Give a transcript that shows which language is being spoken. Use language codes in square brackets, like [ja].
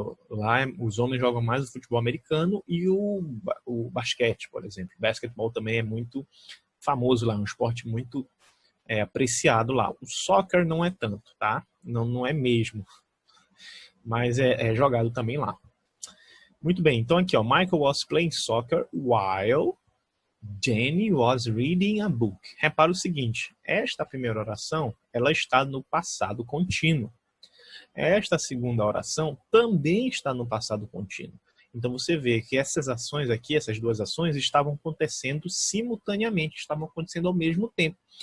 [pt] Lá os homens jogam mais o futebol americano e o basquete, por exemplo. O basquetebol também é muito famoso lá, é um esporte muito apreciado lá. O soccer não é tanto, tá? Não é mesmo, mas é jogado também lá. Muito bem, então aqui, ó, [en] Michael was playing soccer while Jenny was reading a book. [pt] Repara o seguinte, esta primeira oração, ela está no passado contínuo. Esta segunda oração também está no passado contínuo. Então você vê que essas ações aqui, essas duas ações, estavam acontecendo simultaneamente, estavam acontecendo ao mesmo tempo.